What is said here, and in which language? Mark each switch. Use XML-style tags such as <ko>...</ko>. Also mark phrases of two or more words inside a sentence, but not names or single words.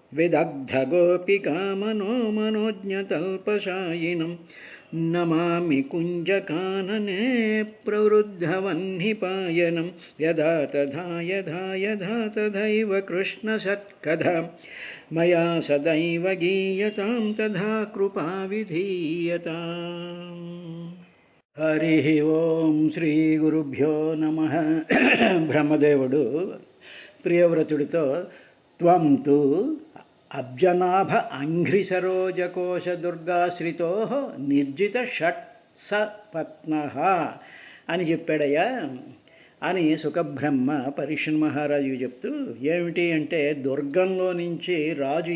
<sa>विदग्धगोपिकामनोमनोज्ञतल्पशायिनं नमामि कुञ्जकानने प्रवृद्धवह्निपायनं यदा यथा तथैव कृष्णसत्कथा मया सदैव गीयतां तथा कृपा विधीयताम्। हरिः ओं श्रीगुरुभ्यो नमः।</sa> <te>బ్రహ్మదేవుడు ప్రియవ్రతుడితో</te> <sa>त्वं तु अब्जनाभ अङ्घ्रिसरोजकोश दुर्गाश्रितो निर्जित षट्सपत्नः</sa> <te>అని చెప్పాడయ్యా అని సుఖబ్రహ్మ పరీక్షణ్ మహారాజు చెప్తూ, ఏమిటి అంటే దుర్గంలో నుంచి రాజు</te>